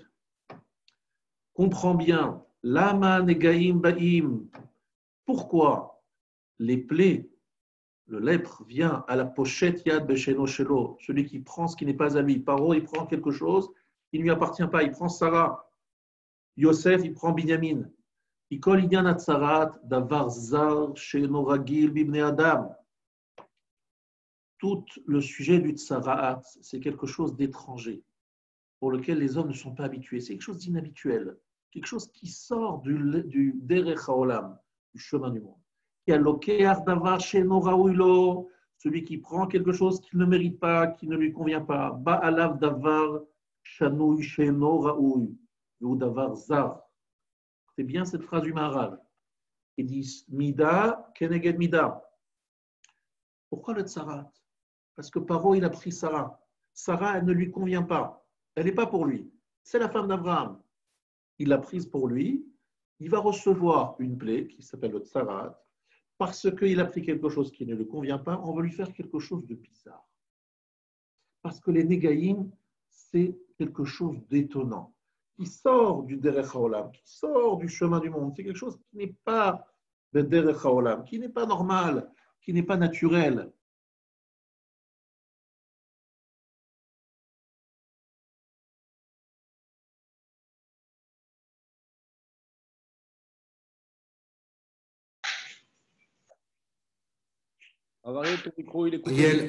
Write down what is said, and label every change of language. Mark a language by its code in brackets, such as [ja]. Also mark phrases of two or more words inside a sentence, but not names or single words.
[fr] Comprends bien, [he] למה נגעים באים. [fr] Pourquoi les plaies, le lèpre vient à la pochette [he] יד בשאינו שלו, [fr] celui qui prend ce qui n'est pas à lui. Paro, il prend quelque chose qui ne lui appartient pas, il prend Sarah. Yosef, il prend Binyamin. [he] עיקר ענין הצרעת דבר זר שאינו רגיל בבני אדם. [fr] Tout le sujet du tsarat, c'est quelque chose d'étranger, pour lequel les hommes ne sont pas habitués. C'est quelque chose d'inhabituel, quelque chose qui sort du [he] דרך העולם, [fr] du chemin du monde. Celui qui prend quelque chose qu'il ne mérite pas, qui ne lui convient pas. [he] בעלו דבר שנוי שאינו ראוי, או דבר זר. [fr] C'est bien cette phrase du Maharal. Il dit [he] מידה כנגד מידה. [fr] Pourquoi le tsarat? Parce que Paro, il a pris Sarah. Sarah, elle ne lui convient pas. Elle n'est pas pour lui. C'est la femme d'Abraham. Il l'a prise pour lui. Il va recevoir une plaie qui s'appelle le tsarat. Parce qu'il a pris quelque chose qui ne lui convient pas, on va lui faire quelque chose de bizarre. Parce que les négaïm, c'est quelque chose d'étonnant, qui sort du [he] דרך העולם, [fr] qui sort du chemin du monde. C'est quelque chose qui n'est pas le [he] דרך העולם, [fr] qui n'est pas normal, qui n'est pas naturel. Ariel, ton micro, il est coupé.